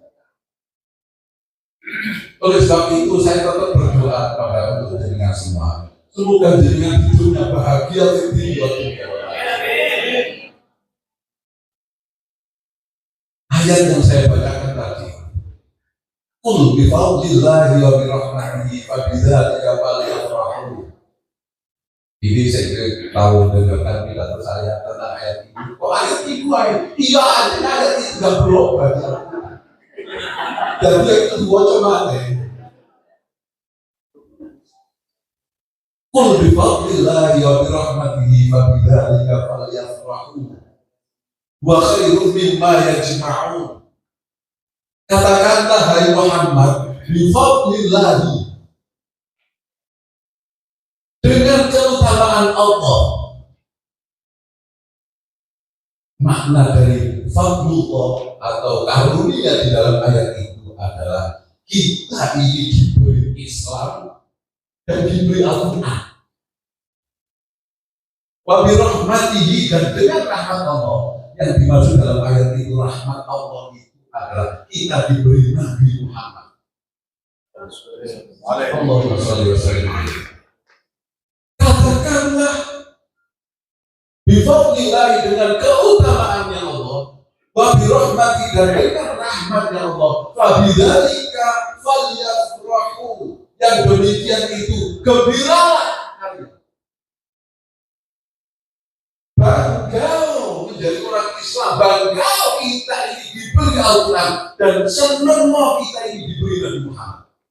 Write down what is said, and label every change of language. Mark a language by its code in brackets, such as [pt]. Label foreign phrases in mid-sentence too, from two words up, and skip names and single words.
[id] Oleh sebab itu saya tetap berdoa kepada untuk jenengan semua, semoga jenengan hidupnya bahagia di dunia. Ayat yang saya bacakan tadi, [ar] قل بفضل الله وبرحمته فبذلك فليفرحوا. [id] Ini saya tahu dengarkan pidato saya tentang ayat ini. Kok ayat itu iya ayat itu nggak berubah. Dan dia itu dua coba deh. [ar] قل بفضل الله وبرحمته فبذلك فليفرحوا وخير مما يجمعون. [id] Katakanlah hai Muhammad, [ar] بفضل الله, [id] dengan keutamaan Allah. Makna dari fadlullah atau karunia di dalam ayat itu adalah kita ini diberi Islam dan diberi Al-Quran. [ar] وبرحمته, [id] dan dengan rahmat Allah. Yang dimaksud dalam ayat itu rahmat Allah itu adalah kita diberi Nabi Muhammad. [ar] اللهم صل وسلم. [id] Katakanlah bifadlillahi, dengan keutamaannya Allah, [ar] وبرحمة, [id] dan dengan rahmatnya Allah, [ar] فبذلك فليفرحوا, [id] yang demikian itu gembiralah kalian. Bangga menjadi orang Islam, bangga kita ini diberi Al-Quran, dan senang kita ini diberi Nabi Muhammad.